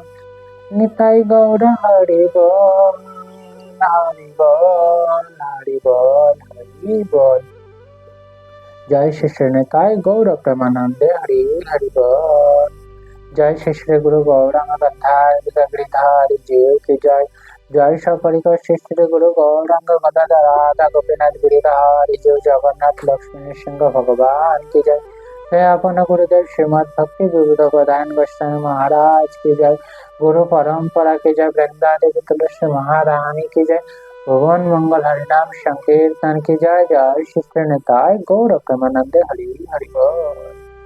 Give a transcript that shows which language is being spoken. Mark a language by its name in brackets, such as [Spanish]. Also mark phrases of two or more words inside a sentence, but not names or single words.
[Bangla] নিতাই গৌর হরি বল, হরি বল, হরি বল, হরি বল। জয় শ্রী শ্রী নিতাই গৌর প্রেমানন্দে, হরি হরি বল। জয় শ্রী শ্রী গুরু গৌরাঙ্গ গদ্ধার গিরিধারী [Hindi] जीव की जय। जय सपरिकर श्री श्री गुरु गौरांग गदाधर राधा गोपीनाथ गिरिधारी जीव, जगन्नाथ लक्ष्मी नृसिंह भगवान की जय। हे अपन गुरुदेव श्रीमद् भक्ति विबुध प्रधान गोस्वामी महाराज की जय। गुरु परंपरा की जय। वृंदा देवी तुलसी महारानी की जय। भुवन मंगल हरिनाम संकीर्तन की जय। जय श्री श्री निताय गौर प्रेमानंदे, हरि हरि बोल।